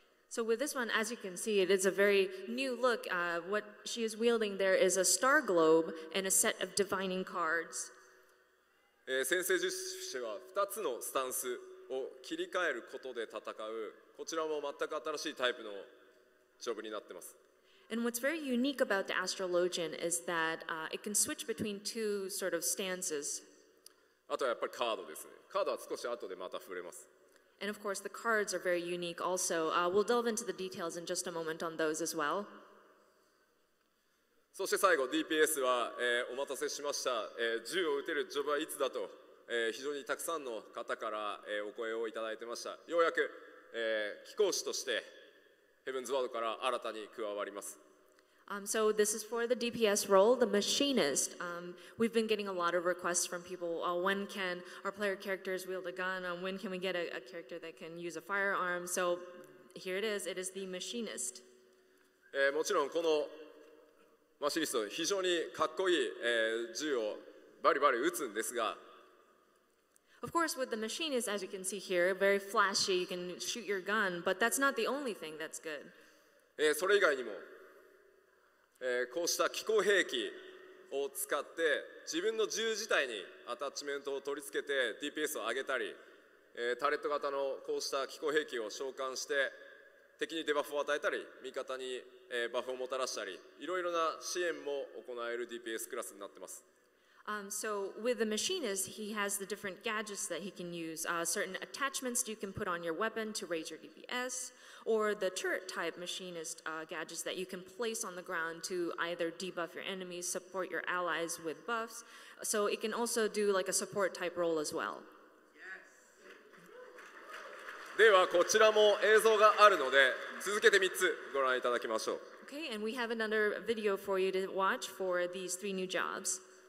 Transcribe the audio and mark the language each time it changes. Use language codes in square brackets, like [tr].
[en] So with this one, as you can see, it is a very new look. What she is wielding there is a star globe and a set of divining cards. [ja] 先生術師は2つのスタンスを切り替えることで戦う、こちらも全く新しいタイプのジョブになっています。 [en] And what's very unique about the Astrologian is that it can switch between 2 sort of stances. [ja] あとはやっぱりカードですね。カードは少し後でまた触れます。 [en] And of course, the cards are very unique also. We'll delve into the details in just a moment on those as well. [ja] そして最後 DPS は、お待たせしました、銃を撃てるジョブはいつだと、非常にたくさんの方から、お声をいただいてました。ようやく、貴公子としてヘブンズワードから新たに加わります。 [en] So this is for the DPS role, the machinist. We've been getting a lot of requests from people. When can our player characters wield a gun? When can we get a character that can use a firearm? So here it is. It is the machinist. [ja] もちろんこのマシニスト非常にかっこいい、銃をバリバリ撃つんですが、 [en] Of course, with the machinist, as you can see here, very flashy. You can shoot your gun, but that's not the only thing that's good. [ja] それ以外にも、こうした機構兵器を使って自分の銃自体にアタッチメントを取り付けて DPS を上げたり、タレット型のこうした機構兵器を召喚して敵にデバフを与えたり味方に、バフをもたらしたり、いろいろな支援も行える DPS クラスになっています。 [en] So with the machinist, he has the different gadgets that he can use. Certain attachments you can put on your weapon to raise your DPS, or the turret-type machinist gadgets that you can place on the ground to either debuff your enemies, support your allies with buffs. So it can also do like a support-type role as well. [ja] ではこちらも映像があるので続けて3つご覧いただきましょう。 [en] Okay, and we have another video for you to watch for these 3 new jobs.